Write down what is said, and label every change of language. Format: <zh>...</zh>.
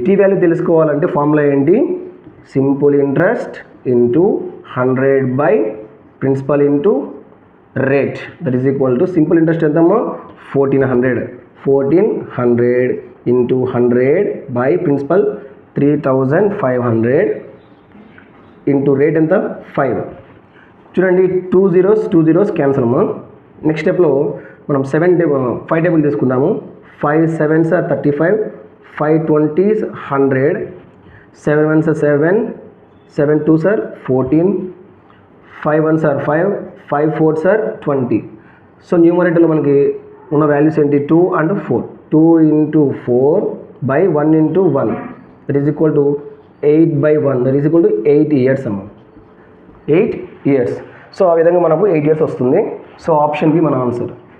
<te>Tea value తెలుసుకోవాలంటే formula ఏంటి? Simple interest into 100 by principal into rate,</te> <en>that is equal to simple interest</en> <te>ఎంతమ్మా?</te> <en>1,400 into 100 by principal 3,500 into rate ఎంత? 5.</en> <te>చూడండి, 2 zeros cancel అమ్మా. Next స్టెప్లో మనం 5 టేబుల్ తీసుకుందాము.</te> <en>5 7s are 35, 5 20s 100, 7 1s are 7, 7 2s are 14, 5 1s are 5, 5 4s are 20.</en> <te>So న్యూమరేటర్లో మనకి ఉన్న వాల్యూస్ ఏంటి?</te> <en>2 and 4. 2 into 4 by 1 into 1, that is equal to 8 by 1, that is equal to 8 years అమ్మ.</en> <te>8 years. So ఆ విధంగా మనకు 8 years వస్తుంది. సో ఆప్షన్ బి మన ఆన్సర్.</te>